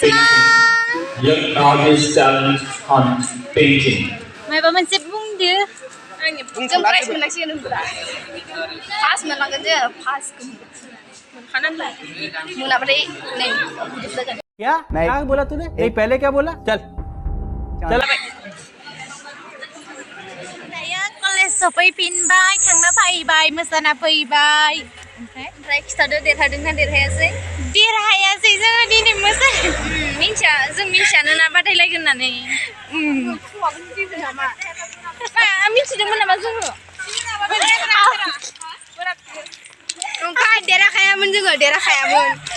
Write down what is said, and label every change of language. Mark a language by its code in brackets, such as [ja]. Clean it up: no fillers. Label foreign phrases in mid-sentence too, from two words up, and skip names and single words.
[en] Young artist talent hunt painting. [brx] माबा मोनसे बुंदो जों प्राइज मोननांसिगोन होनब्ला फार्स्ट मोनलांगोन जों फार्स्ट मोनखानांगोन मोनाबाथाय नै [hi] क्या क्या बोला तूने नहीं पहले क्या बोला चल चल [brx] कलेज सफैफिनबाय थांना फैबाय मोसाना फैबाय ओमफ्राय खिथादो देरहादोंना देरहायासै देरहायासै जोङो दिनै मोसानो मिन्थिया जों मिन्थियानो ना बादायलायगोन होननानै मिथिदोंमोन नामा जोङो ओमफ्राय देरहाखायामोन जोङो देरहाखायामोन